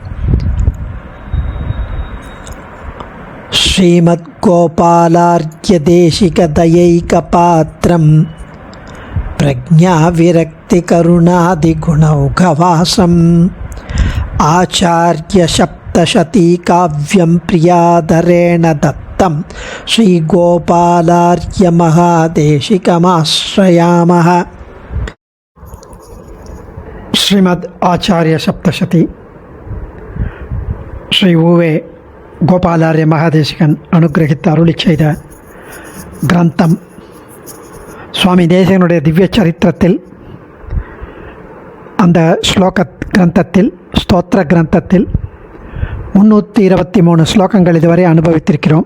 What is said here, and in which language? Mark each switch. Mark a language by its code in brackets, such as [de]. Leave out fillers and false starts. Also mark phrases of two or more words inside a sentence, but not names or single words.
[sa] श्रीमद्गोपालार्घ्यदेशिकदयैकपात्रं प्रज्ञाविरक्तिकरुणादिगुणौघवासम् आचार्यसप्तशतीकाव्यं प्रियाधरेण दत्तं श्रीगोपालार्घ्यमहादेशिकमाश्रयामः। [ta] श्रीमद् आचार्य सप्तशती श्री उवे கோபாலாரிய மகாதேசிகன் அனுகிரகித்து அருளி செய்த கிரந்தம். சுவாமி தேசிகனுடைய திவ்ய சரித்திரத்தில் அந்த ஸ்லோக கிரந்தத்தில் ஸ்தோத்திர கிரந்தத்தில் 323 ஸ்லோகங்கள் இதுவரை அனுபவித்திருக்கிறோம்.